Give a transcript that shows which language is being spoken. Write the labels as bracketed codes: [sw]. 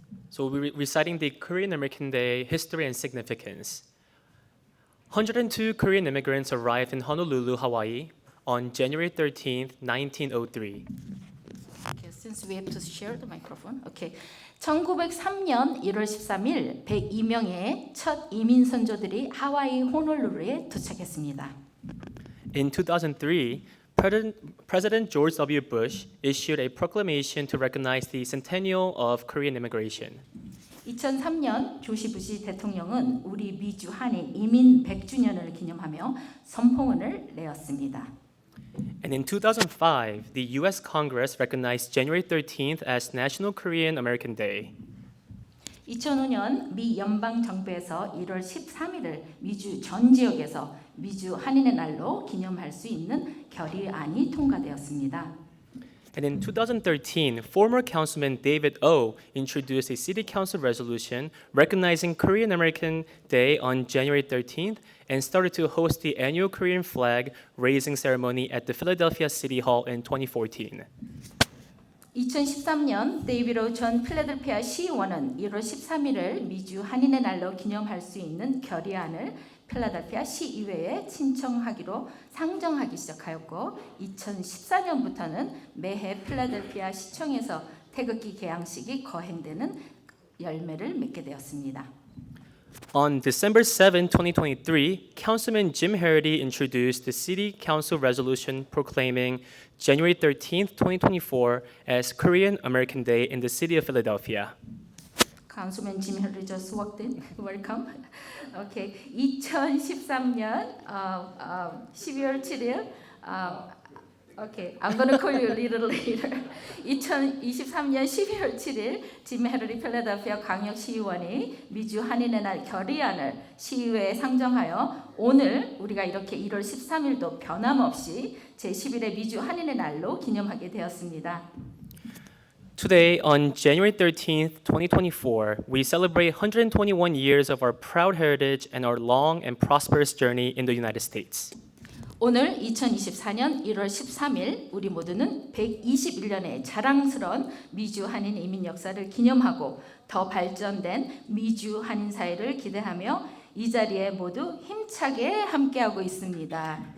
[en] So we're reciting the Korean American Day history and significance. 102 Korean immigrants arrived in Honolulu, Hawaii on January 13th, 1903. Okay, since we have to share the microphone. Okay. [ko] 1903년 1월 13일 102명의 첫 이민 선조들이 하와이 호놀룰루에 도착했습니다. [en] In 2003, President George W. Bush issued a proclamation to recognize the centennial of Korean immigration. [ko] 2003년 조시 부시 대통령은 우리 미주 한인 이민 100주년을 기념하며 선포문을 내었습니다. [en] And in 2005, the U.S. Congress recognized January 13th as National Korean American Day. [ko] 2005년 미 연방 정부에서 1월 13일을 미주 전 지역에서 미주 한인의 날로 기념할 수 있는 결의안이 통과되었습니다. [en] And in 2013, former Councilman David O introduced a City Council resolution recognizing Korean American Day on January 13th and started to host the annual Korean flag raising ceremony at the Philadelphia City Hall in 2014. [ko] 2013년 데이비드 오 전 필라델피아 시의원은 1월 13일을 미주 한인의 날로 기념할 수 있는 결의안을 필라델피아 시의회에 신청하기로 상정하기 시작하였고 2014년부터는 매해 필라델피아 시청에서 태극기 개양식이 거행되는 열매를 맺게 되었습니다. [en] On December 7, 2023, Councilman Jim Harity introduced the City Council resolution proclaiming January 13th, 2024 as Korean American Day in the city of Philadelphia. Councilman Jim Harity just walked in. Welcome. Okay. [ko] 2013년 12월 7일 [en] Okay, I'm going to call you a little later. [ko] 2023년 12월 7일 짐 헤러리 필라델피아 광역시의원이 미주 한인의 날 결의안을 시의회에 상정하여 오늘 우리가 이렇게 1월 13일도 변함없이 제11회 미주 한인의 날로 기념하게 되었습니다. [en] Today, on January 13th, 2024, we celebrate 121 years of our proud heritage and our long and prosperous journey in the United States. [ko] 오늘 2024년 1월 13일 우리 모두는 121년의 자랑스러운 미주 한인 이민 역사를 기념하고 더 발전된 미주 한인 사회를 기대하며 이 자리에 모두 힘차게 함께하고 있습니다.